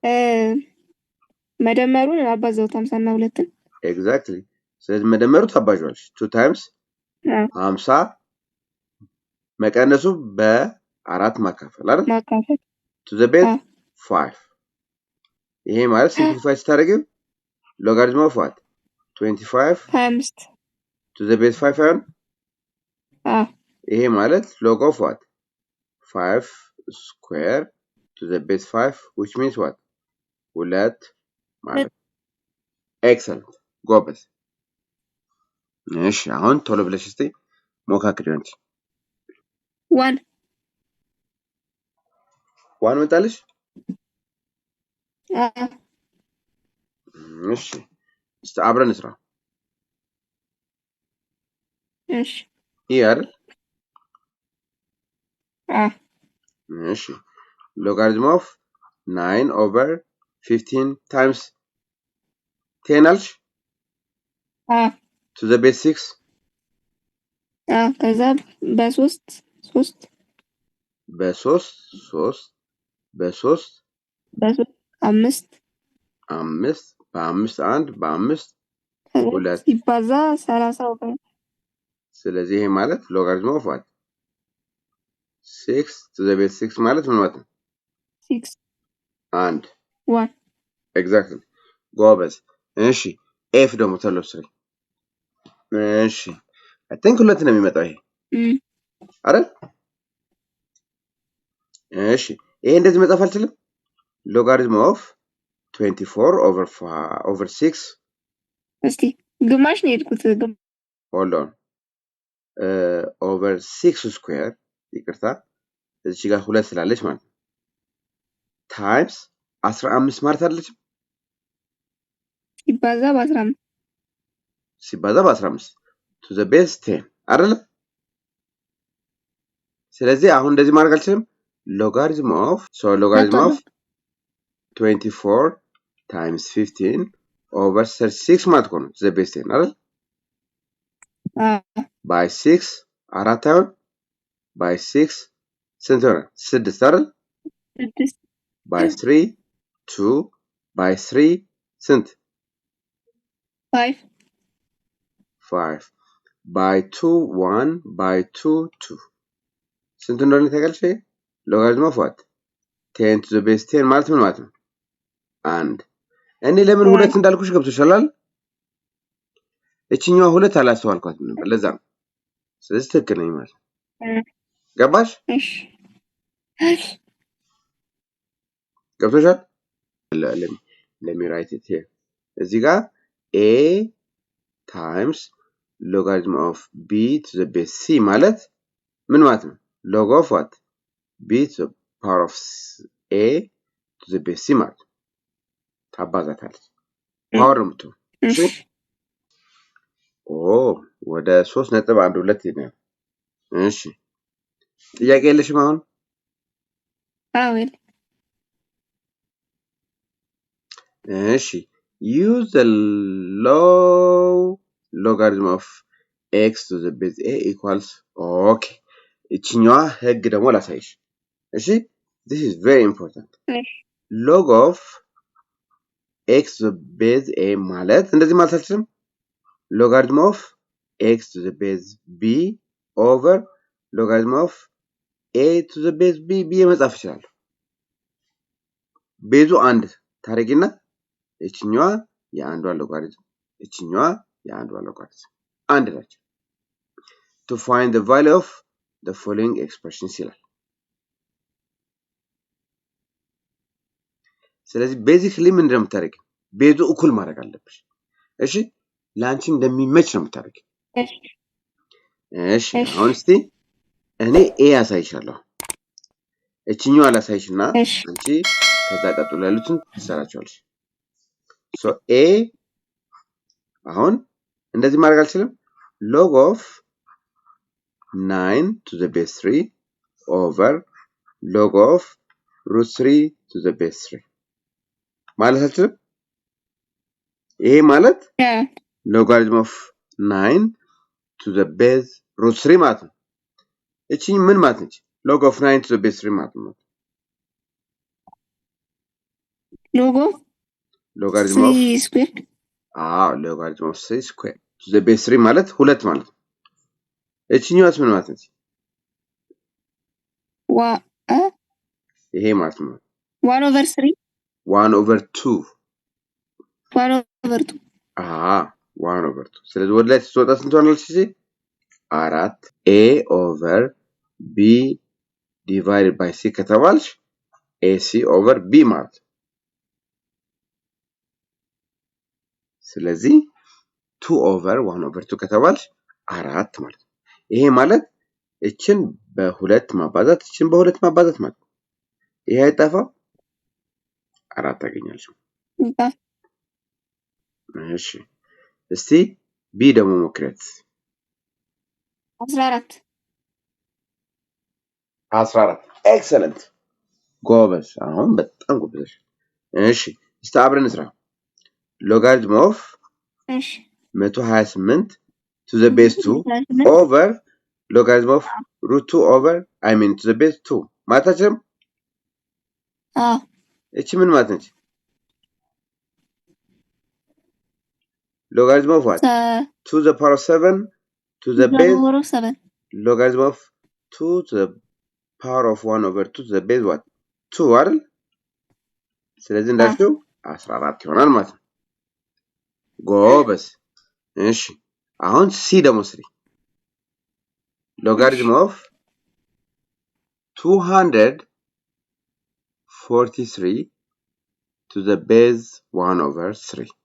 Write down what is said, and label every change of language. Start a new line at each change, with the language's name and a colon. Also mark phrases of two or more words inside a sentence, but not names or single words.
Amharic: መደመሩን አባዛው 50 እና 2 ኤግዛክትሊ ስለዚህ መደመሩ ታባዣለሽ
English: 2 times 50
Amharic: መቀነሱ በ4 ማካፈል አይደል ማካፈል
English: to the base 5
Amharic: ይሄ ማለት ሲምፕሊፋይ ስታደርጊው
English: logarithm of what 25 25 to the base 5
Amharic: አይሆን ይሄ ማለት
English: log of what 5 square to the base 5 which means what
Amharic: ሁለት ማለት excellent ጎበዝ እሺ አሁን ቶሎ ብለሽ እስቲ ሞካክሪው እንጂ 1 መጣልሽ እሺ እስቲ አብረን እንስራ እሺ ይሄ አይደል እሺ
English: logarithm of 9 over 15 times 10 አልሽ to the base 6
Amharic: ከዛ በ3 5 በአምስት አንድ በአምስት ሁለት ሲባዛ 30 ስለዚህ ይሄ ማለት
English: logarithm of what 6 to the base 6
Amharic: ማለት ምን ማለት ነው
English: 6 and 1
Amharic: exactly ጎበዝ እሺ f ደግሞ ተለው ስሪ እሺ
English: I think
Amharic: ሁለት ነው የሚመጣው ይሄ አይደል እሺ ይሄ እንደዚህ መጻፍ አልችልም
English: logarithm of 24 over 6
Amharic: እስቲ ግማሽ ነው የሄድኩት
English: hold on over 6 square
Amharic: ይቅርታ እዚህ ጋር ሁለት ስላለች ማለት times 15 ማለት አይደለችም ሲባዛ በ15
English: to the base 10
Amharic: አይደል ስለዚህ አሁን እንደዚህ ማድረግ አልችልም
English: logarithm of 24 times 15 over 36
Amharic: ማለት ነው
English: to the base 10 አይደል by 6
Amharic: አራት አይሆን
English: by 6
Amharic: ስንት ሆነ 6 አይደል
English: 6 by 3 2 by 3 ስንት 5 by 2 1 by 2 2
Amharic: ስንት እንደሆነ ታውቃለሽ
English: logarithm of what 10 to the base 10
Amharic: ማለት ምን ማለት ነው አንድ እኔ ለምን ሁለት እንዳልኩሽ ገብቶሻል እቺኛው ሁለት አላስተዋልኳትም ነበር ለዛ ነው ስለዚህ ትክክል ነኝ ማለት ገባሽ እሺ
English: ገብቶሻል let me write it here
Amharic: እዚህ ጋር
English: a times logarithm of b to the base c
Amharic: ማለት ምን ማለት ነው
English: log of what b to the power of a to the base c
Amharic: ማለት ታባዛታለች ፓወር ነው የምትሆነው እሺ ወደ 3.12 ነው እሺ ጥያቄ የለሽም አሁን አዎ
English: እሺ use the logarithm of x to the base a equals okay
Amharic: እቺኛዋ ህግ ደግሞ ላሳይሽ እሺ
English: this is very important log of x to the base a
Amharic: ማለት እንደዚህ ማለት አልችልም
English: logarithm of x to the base b over logarithm of a to the base b
Amharic: ብዬ መጻፍ ይችላል ቤዙ አንድ ታረጊና እቺኛዋ የአንዷ logarithm እቺኛዋ የአንዷ logarithm አንድ ናቸው
English: to find the value of the following expressions
Amharic: ይላል ስለዚህ ቤዚክሊ ምንድነው የምታደርጊው ቤዙ እኩል ማድረግ አለብሽ እሺ ላንቺ እንደሚመች ነው የምታደርጊው እሺ አሁን እስቲ እኔ ኤ ያሳይሻለሁ እቺኛው አላሳይሽና አንቺ ከዛ ቀጥሎ ያሉትን ትሰራቸዋለሽ
English: so a
Amharic: አሁን እንደዚህ ማድረግ አልችልም
English: log of 9 to the base 3 over log of root 3 to the base 3
Amharic: ማለት አልችልም ይሄ ማለት
English: logarithm of 9 to the base root 3
Amharic: ማለት ነው እቺ ምን ማለት ነች
English: log of 9 to the base 3
Amharic: ማለት ነው
English: logarithm of 3 square logarithm of 3 square to the base 3
Amharic: ማለት ሁለት ማለት ነው እቺኛዋስ ምን ማለት ነች ይሄ ማለት ነው
English: 1 over 3 1 over 2 1 over 2 1 over 2
Amharic: ስለዚህ ወደ ላይ ስትወጣ ስንት ሆናለች እዚህ
English: 4 a over b divided by c ከተባልሽ ac over b ማለት
Amharic: ስለዚህ
English: 2 over 1 over 2
Amharic: ከተባልሽ 4 ማለት ነው ይሄ ማለት እችን በሁለት ማባዛት እችን በሁለት ማባዛት ማለት ይሄ አይጣፋም 4 ታገኛለሽ እሺ እስቲ ቢ ደግሞ ሞክረት 14 ኤክሰለንት ጎበዝ አሁን በጣም ጎበዝ እሺ እስቲ አብረን እንስራ
English: logarithm of
Amharic: እሺ
English: 128 to the base 2 over logarithm of root 2 over to the base 2
Amharic: ማታችም እቺ ምን ማለት ነች
English: logarithm of what to the power of 7 to the base logarithm of 2 to the power of 1 over 2 to the base what 2
Amharic: አይደል ስለዚህ እንዳልሽው 14 ይሆናል ማለት ነው ጎበዝ እሺ አሁን ሲ ደግሞ ስሪ
English: logarithm of 243 to the base 1 over 3